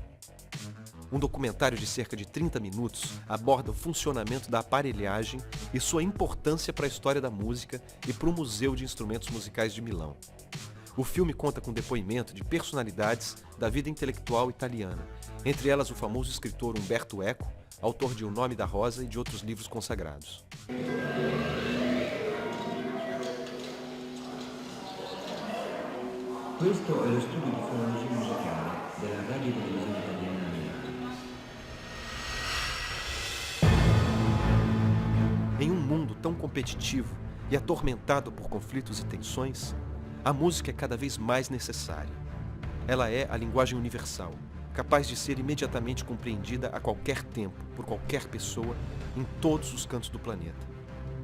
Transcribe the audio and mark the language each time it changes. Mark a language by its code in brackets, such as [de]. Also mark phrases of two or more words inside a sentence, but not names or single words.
[pt] Um documentário de cerca de 30 minutos aborda o funcionamento da aparelhagem e sua importância para a história da música e para o Museu de Instrumentos Musicais de Milão. O filme conta com depoimento de personalidades da vida intelectual italiana, entre elas o famoso escritor Umberto Eco, autor de O Nome da Rosa e de outros livros consagrados. [it] Questo è lo studio di fonologia musicale della Radio Televisione Italiana a Milano. [pt] Em um mundo tão competitivo e atormentado por conflitos e tensões, a música é cada vez mais necessária. Ela é a linguagem universal, capaz de ser imediatamente compreendida a qualquer tempo, por qualquer pessoa, em todos os cantos do planeta.